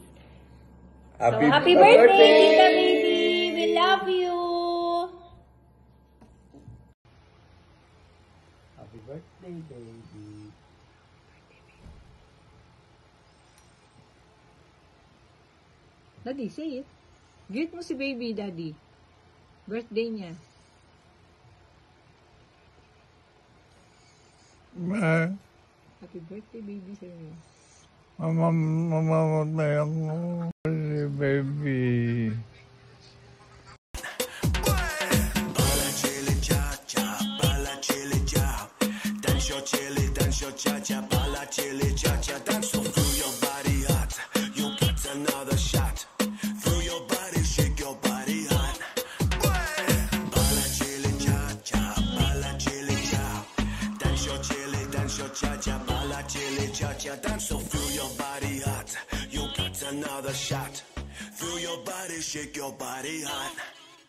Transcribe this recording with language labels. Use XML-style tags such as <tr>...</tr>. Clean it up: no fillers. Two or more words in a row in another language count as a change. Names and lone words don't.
<en>Happy birthday, Tita Baby. We love you. Happy birthday, baby. Daddy, say it.</en> <tl>Greet mo si baby, Daddy. Birthday niya.</tl> <en>Happy birthday, baby, sa'yo.</en> <tl>Mamamatay ako.</tl> <en>Baby. Dance your cha-cha, bala chili cha-cha. Dance so through your body hot. You got another shot. Through your body, shake your body hot. Bala chili cha-cha, bala chili cha. Dance your cha-cha, bala chili cha-cha. Dance so through your body hot. You got another shot. Through your body, shake your body hot.</en>